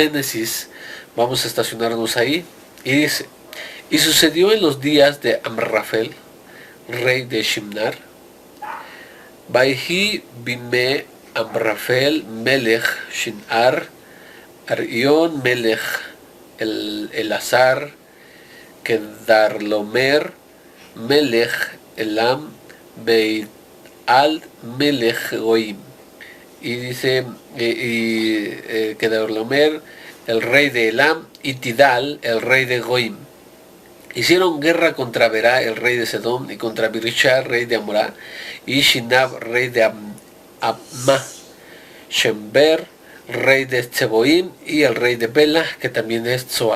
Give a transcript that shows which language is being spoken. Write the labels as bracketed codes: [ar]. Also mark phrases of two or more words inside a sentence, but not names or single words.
[es] Génesis, vamos a estacionarnos ahí, y dice: y sucedió en los días de Amrafel, rey de Shimnar, [he] ויהי בימי אמרפל מלך שנער אריוך מלך אלסר כדרלעמר מלך עילם בית אל מלך גוים. [es] Y dice, Kedarlomer, el rey de Elam, y Tidal, el rey de Goim. Hicieron guerra contra Berá, el rey de Sedom, y contra Birisha, rey de Amorá, y Shinab, rey de Abma, Shember, rey de Tseboim, y el rey de Bela, que también es Tzoar.